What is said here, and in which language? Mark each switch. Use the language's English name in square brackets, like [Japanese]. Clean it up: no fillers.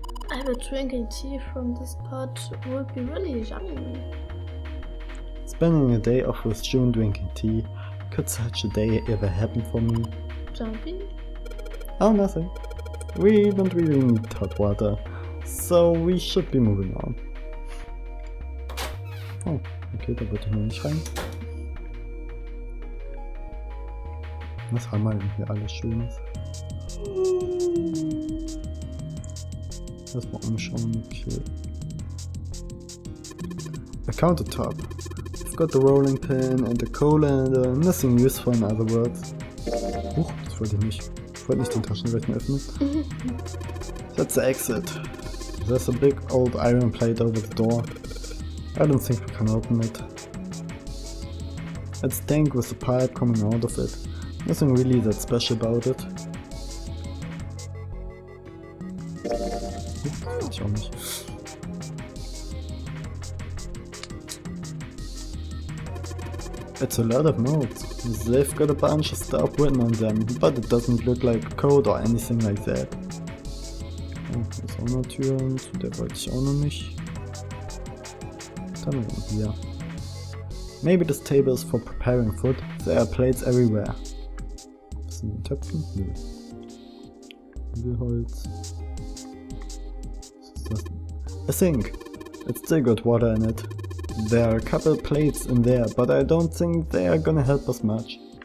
[English] I bet drinking tea from this pot would be really yummy. Spending a day off with June drinking tea. Could such a day ever happen for me? Jumpy? Oh, nothing. We don't really need hot water, so we should be moving on. [German] Oh, okay, da wollte ich noch nicht rein. Was haben wir denn hier alles Schönes? Erstmal umschauen, okay. [English] A countertop. I've got the rolling pin and the colander, nothing useful in other words. [German] Huch, das wollte ich nicht. Ich wollte nicht den Taschenrechner öffnen. [English] That's the exit. There's a big old iron plate over the door. I don't think we can open it. It's dank with the pipe coming out of it. Nothing really that special about it. [German] Das weiß ich auch nicht. [English] It's a lot of notes. They've got a bunch of stuff written on them, but it doesn't look like code or anything like that. [German] Oh, hier ist auch eine Tür, zu der wollte ich auch noch nicht. Dann hier. [English] Maybe this table is for preparing food. There are plates everywhere. [German] Was sind die Töpfen? Nö. Nudelholz. Was ist das? [English] A sink. It's still got water in it. There are a couple plates in there, but I don't think they are gonna help us much.